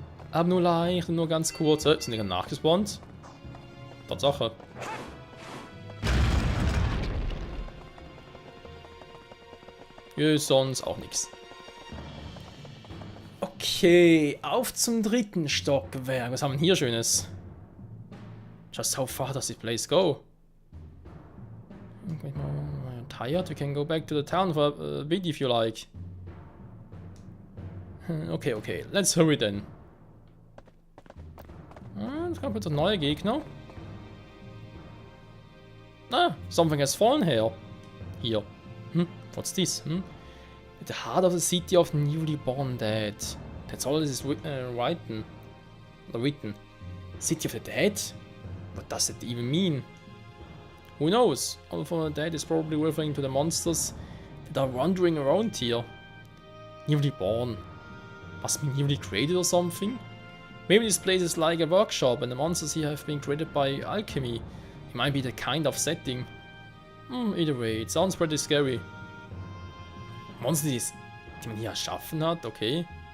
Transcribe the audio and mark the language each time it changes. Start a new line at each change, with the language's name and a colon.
German: Aber nur leicht und nur ganz kurz. Sind die gerade nachgespawnt? Tatsache. Ja, sonst auch nichts. Okay, auf zum dritten Stockwerk. Was haben wir hier Schönes?
English: Just how far does this place go? I'm tired. We can go back to the town for a bit if you like. Okay, okay. Let's hurry then.
German: Jetzt kommt wieder ein neuer Gegner.
English: Ah, something has fallen here. Here. What's this? The heart of the city of newly born dead. That's all this is written. City of the dead? What does it even mean? Who knows? All from the dead is probably referring to the monsters that are wandering around here. Newly born. Must be newly created or something? Maybe this place is like a workshop and the monsters here have been created by alchemy. It might be the kind of setting. Either way, it sounds pretty scary.
German: Monster, die man hier erschaffen hat, okay.